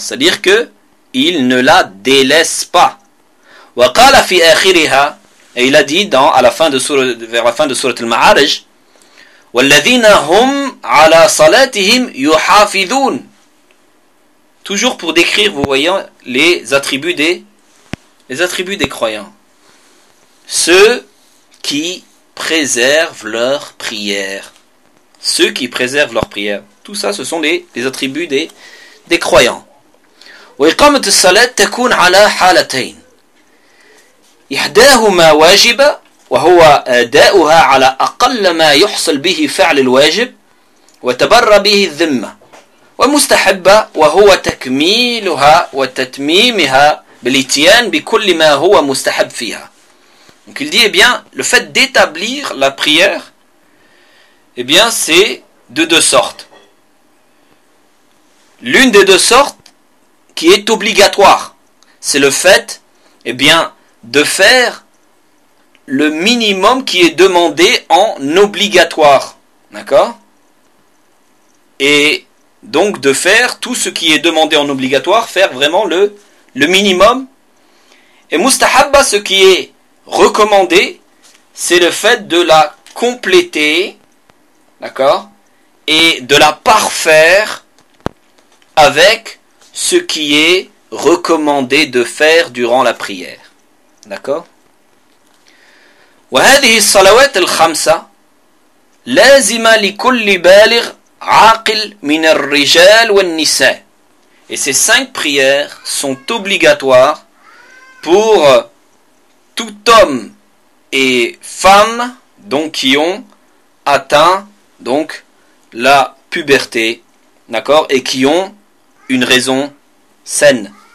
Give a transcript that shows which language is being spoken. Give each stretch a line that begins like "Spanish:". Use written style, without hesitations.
French: C'est-à-dire que ils ne la délaissent pas.
Arabic: Wa qala fi akhiriha,
French: et il a dit dans, à la fin de sourate, vers la fin de sourate al-Ma'arij,
Arabic: وَالَّذِينَ هُمْ عَلَى صَلَاتِهِمْ يُحَافِذُونَ,
French: toujours pour décrire, vous voyez, les attributs des croyants. Ceux qui préservent leur prière. Ceux qui préservent leur prière. Tout ça, ce sont les attributs des croyants.
Arabic: وَإِقَامَةُ الصَّلَاةِ تَكُونَ عَلَى حَالَتَيْنِ إِحْدَاهُمَا وَاجِبَةً وهو أداؤها على أقل ما يحصل به فعل الواجب وتبرى به الذمة ومستحبة وهو تكميلها وتتميمها بالإتيان بكل ما هو مستحب فيها.
French: Donc il dit, eh bien, le fait d'établir la prière, eh bien, c'est de deux sortes. L'une des deux sortes qui est obligatoire, c'est le fait, eh bien, de faire le minimum qui est demandé en obligatoire. D'accord ? Et donc de faire tout ce qui est demandé en obligatoire, faire vraiment le minimum. Et mustahabba, ce qui est recommandé, c'est le fait de la compléter, d'accord ? Et de la parfaire avec ce qui est recommandé de faire durant la prière. D'accord ?
Arabic: وهذه الصلوات الخمسة لازمة لكل بالغ عاقل من الرجال والنساء.
French: Et ces cinq prières sont obligatoires pour tout homme et femme, donc qui ont atteint donc la puberté, d'accord, et qui ont une raison saine.